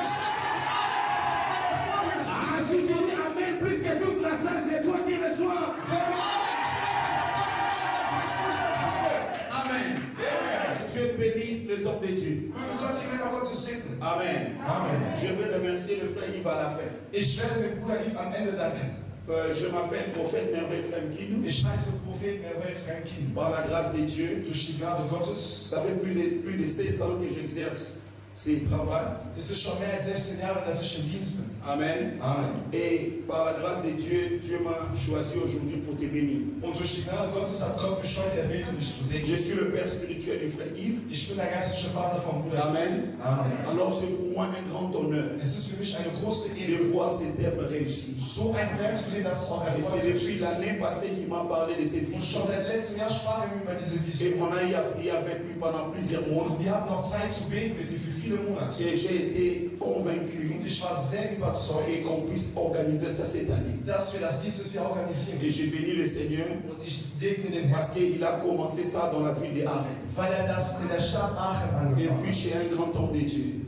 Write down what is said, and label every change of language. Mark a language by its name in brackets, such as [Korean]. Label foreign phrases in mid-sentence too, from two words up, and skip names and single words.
[French] Ah, si tu dis Amen plus que toute la salle, c'est toi qui reçois. Amen. Dieu bénisse les hommes de Dieu. [German] Möge Gott die Männer Gottes segnen. Amen. Amen. [French] Je veux remercier le frère Yves à la fin. [German] Ich werde dem Bruder Yves am Ende danken. [French] Je m'appelle prophète Merveille Franklin. [German] Ich heiße Prophet Merveille Franklin. [French] Par la grâce de Dieu, [German] Durch die Gnade Gottes [French] ça fait plus de 16 ans que j'exerce ce travail. [German] ist es schon mehr als 16 Jahre, dass ich im Dienst bin. Amen. Amen. [French] Et par la grâce de Dieu, Dieu m'a choisi aujourd'hui pour te bénir. [German] Und durch die Gnade Gottes hat Gott mich heute erwählt, um dich zu [French] Je [German] segnen. [French] suis le père spirituel du frère Yves. [German] Ich bin der geistliche Vater vom Bruder. Amen. Amen. [French] Alors c'est pour moi un grand honneur [German] Es ist für mich eine große [French] de [German] Ehre, [French] voir cette œuvre réussir. [German] so ein Werk zu sehen, das auch [French] Et c'est [German] erfolgreich [French] depuis [German] ist. [French] l'année passée qu'il m'a parlé de cette [German] Und [French] vision. [German] schon seit letztem Jahr sprachen wir über diese [French] Et [German] Vision. [French] on a eu à prier avec lui pendant plusieurs mois. [German] Und wir hatten noch Zeit zu beten mit ihm für [French] Et j'ai été convaincu qu'on puisse organiser ça cette année. Et j'ai béni le Seigneur parce qu'il a commencé ça dans la ville de Aachen. Et puis chez un grand homme de Dieu.